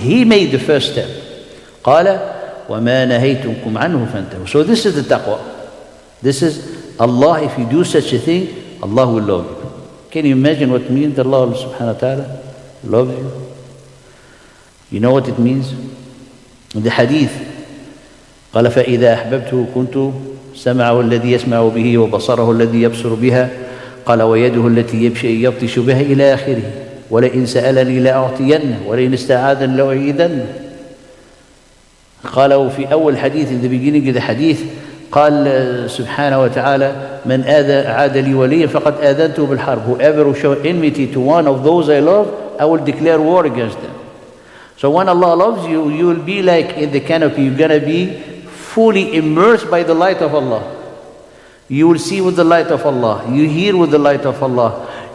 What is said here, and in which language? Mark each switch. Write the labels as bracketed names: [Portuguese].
[English] He made the first step. [Arabic] قَالَ وَمَا نَهَيْتُمْكُمْ عَنْهُ فَانْتَهُوا. [English] So this is the taqwa. This is Allah, if you do such a thing, Allah will love you. Can you imagine what it means that Allah subhanahu wa ta'ala loves you? You know what it means? [Arabic] In the hadith, قَالَ فَإِذَا أَحْبَبْتُهُ كُنْتُ سَمْعَهُ الَّذِي يَسْمَعُ بِهِ وَبَصَرَهُ الَّذِي يَبْصُرُ بِهَا قال ويده التي يبطش بها إلى آخره ولئن سألني لأعطينه ولئن استعاذني لأعيذنه. قالوا في أول حديث, [English] in the beginning of the hadith, [Arabic] قال سبحانه وتعالى من عاد لي وليا فقد آذنته بالحرب. [English] Whoever will show enmity to one of those I love, I will declare war against them. So when Allah loves you, you will be like in the canopy, you're going to be fully immersed by the light of Allah. You will see with the light of Allah. You hear with the light of Allah.